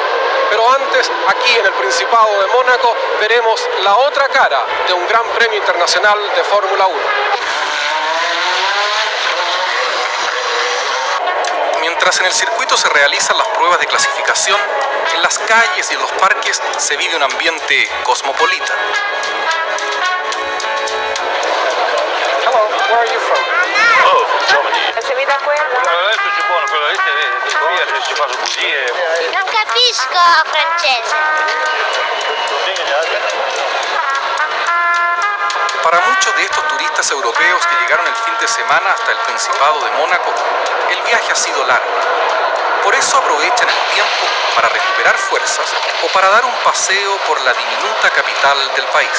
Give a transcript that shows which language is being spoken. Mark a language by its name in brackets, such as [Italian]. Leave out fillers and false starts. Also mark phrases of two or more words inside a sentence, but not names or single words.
[Spanish] Pero antes, aquí en el Principado de Mónaco, veremos la otra cara de un Gran Premio Internacional de Fórmula 1. Mientras en el circuito se realizan las pruebas de clasificación, en las calles y en los parques se vive un ambiente cosmopolita. [English] Hello, where are you from? Oh, Germany. [Italian] Se mi dà quello? Adesso ci buono, quello lì si fa bugie. Non capisco francese. [Spanish] Para muchos de estos turistas europeos que llegaron el fin de semana hasta el Principado de Mónaco, el viaje ha sido largo. Por eso aprovechan el tiempo para recuperar fuerzas o para dar un paseo por la diminuta capital del país.